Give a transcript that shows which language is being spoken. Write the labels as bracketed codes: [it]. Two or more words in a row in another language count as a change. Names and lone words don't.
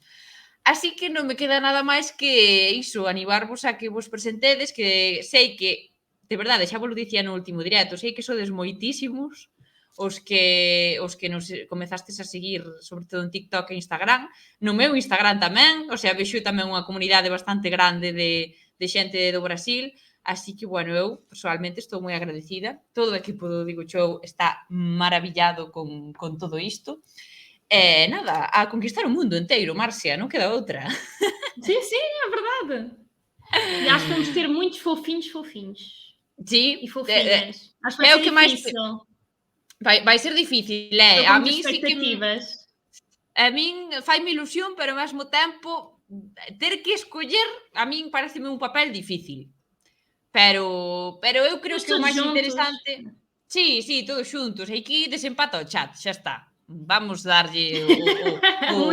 [gl] Así que non me queda nada máis que iso, animarvos a que vos presentedes, que sei que, de verdade, xa vos lo dicía no último directo, sei que sodes moitísimos os que nos comezastes a seguir, sobre todo en TikTok e Instagram. No meu Instagram tamén, [es] o sea, [gl] vexo tamén unha comunidade bastante grande de xente do Brasil, así que, bueno, eu, personalmente, estou moi agradecida. Todo o equipo do Digo Show está maravillado con todo isto. E nada, a conquistar o mundo inteiro, Marcia, non queda outra. [pt] Sim, é verdade. E acho que vamos ter muitos fofinhos. [gl] Sí, [pt] e fofinhas. Acho que vai ser difícil. Vai ser difícil, Estou a com [gl] mí sí que... A min faime ilusión, pero ao mesmo tempo ter que escoller a min pareceme un papel difícil. Pero eu creo [pt] Mas [gl] que o [pt] todos [gl] máis [pt] juntos. [gl] interesante... Sí, todos xuntos. E aquí desempata o chat, xa está. Vamos darlle o